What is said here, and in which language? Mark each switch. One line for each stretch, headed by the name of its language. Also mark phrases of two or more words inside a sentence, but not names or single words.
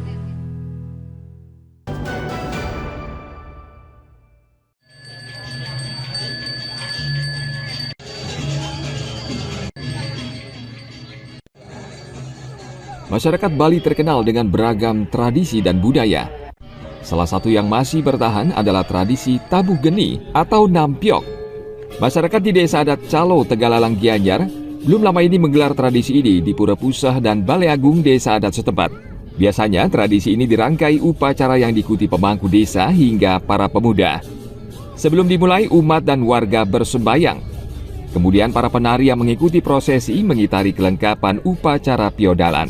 Indonesian: Masyarakat Bali terkenal dengan beragam tradisi dan budaya. Salah satu yang masih bertahan adalah tradisi tabuh geni atau nampiok. Masyarakat di desa adat Calo, Tegalalang, Gianyar belum lama ini menggelar tradisi ini di Pura Pusah dan Balai Agung desa adat setempat. Biasanya tradisi ini dirangkai upacara yang diikuti pemangku desa hingga para pemuda. Sebelum dimulai, umat dan warga bersembayang. Kemudian para penari yang mengikuti prosesi mengitari kelengkapan upacara piodalan.